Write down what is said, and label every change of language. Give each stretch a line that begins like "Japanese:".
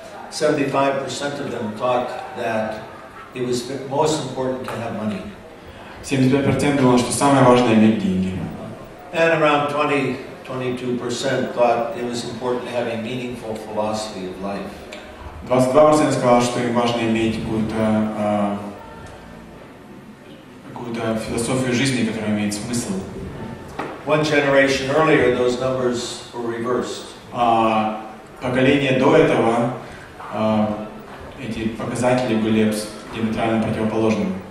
English: 75% of them thought that it was most important to have money.
Russian: 75% думало, что самое важное иметь деньги.
English: And around 22% thought it was important to have a meaningful philosophy of life.
Russian: 22% сказало, что им важно иметь какую-то философию жизни, которая имеет смысл.
English: One generation earlier, those numbers were reversed.
Russian: Поколение до этого эти показатели были диаметрально противоположны.